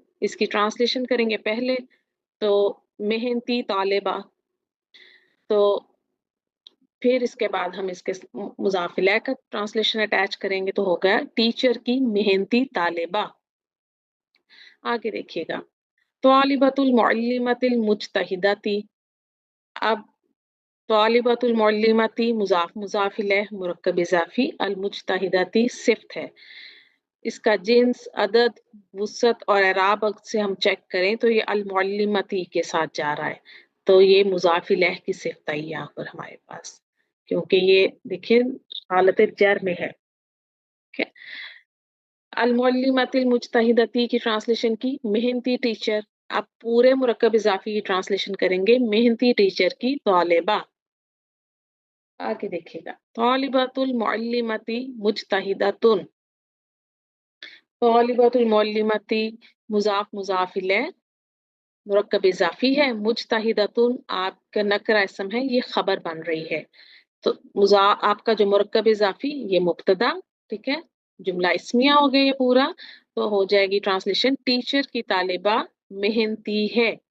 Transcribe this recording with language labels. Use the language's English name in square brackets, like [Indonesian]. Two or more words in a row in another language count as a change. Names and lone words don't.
[Hindi] इसकी ट्रांसलेशन करेंगे पहले, तो मेहनती तालिबा, तो फिर इसके बाद हम इसके मुज़ाफ़ इलैह का ट्रांसलेशन अटैच करेंगे तो होगा टीचर की मेहनती तालिबा। आगे देखिएगा, [Arabic] طالبة المعلمة المجتهدة. [Hindi] अब [Arabic] طالبة المعلمة [Hindi] मुज़ाफ़ मुज़ाफ़ इलैह मुरक्कब इज़ाफ़ी, [Arabic] المجتهدة [Hindi] सिफ़त है। इसका जिन्स, अदद, वुसअत और एराब से हम चेक करें तो ये [Arabic] المعلمة [Hindi] के साथ जा रहा है। तो ये मुज़ाफ़ इलैह की सिफ़त आई यहाँ पर हमारे पास, क्योंकि ये देखिए हालत जर में है। ठीक है? [Arabic] المعلمة المجتهدة [Hindi] की ट्रांसलेशन की मेहनती टीचर। आप पूरे मुरक्कब इज़ाफ़ी की ट्रांसलेशन करेंगे मेहनती टीचर की तालिबा। आगे देखिएगा, [Arabic] طالبة المعلمة مجتهدة. طالبة المعلمة [Hindi] मुज़ाफ़ मुज़ाफ़ इलैह मुरक्कब इज़ाफ़ी है, मुज्तहिदतुन आपका नकरा इसम है, ये खबर बन रही है। तो आपका जो मुरक्कब इज़ाफ़ी ये मुब्तदा, ठीक है? जुमला इस्मिया हो गया ये पूरा, तो हो जाएगी ट्रांसलेशन टीचर की तालिबा मेहनती है।